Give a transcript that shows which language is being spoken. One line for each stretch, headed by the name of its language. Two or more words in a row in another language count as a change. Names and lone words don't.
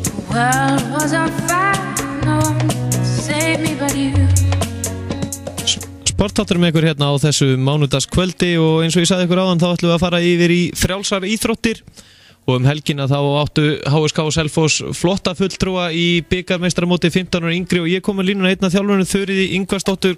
English: World was on fire, no one save me but you.
Icelandic: Sportáttur með ykkur hérna á þessu mánudagskvöldi og eins og ég sagði ykkur áðan þá ætlum við að fara yfir í frjálsar íþróttir og helgina þá áttu HSK og Selfoss flotta fulltrúa í bikarmeistaramóti 15 ára yngri og ég kom með línuna einn af þjálfurinn Þuríði Ingvarsdóttur.